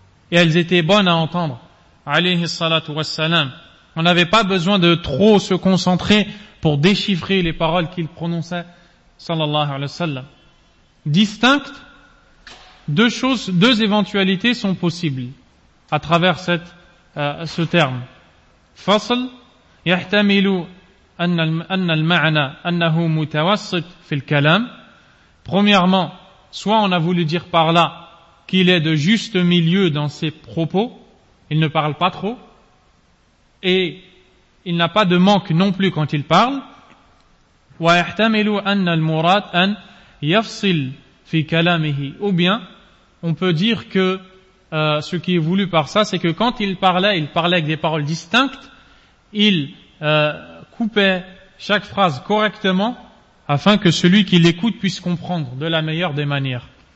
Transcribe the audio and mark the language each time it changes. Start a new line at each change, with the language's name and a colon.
French: Et elles étaient bonnes à entendre. Alayhi salatu wa sallam. On n'avait pas besoin de trop se concentrer pour déchiffrer les paroles qu'il prononçait. Sallallahu alayhi wa sallam. Distinctes. Deux éventualités sont possibles à travers ce terme.
Arabic: فصل يحتمل أن المعنى أنه متوسط في الكلام.
French: Premièrement, soit on a voulu dire par là qu'il est de juste milieu dans ses propos, il ne parle pas trop et il n'a pas de manque non plus quand il parle.
Arabic: ويحتمل أن المراد أن يفصل في كلامه.
French: Ou bien, on peut dire que ce qui est voulu par ça, c'est que quand il parlait avec des paroles distinctes. Il coupait chaque phrase correctement afin que celui qui l'écoute puisse comprendre de la meilleure des manières.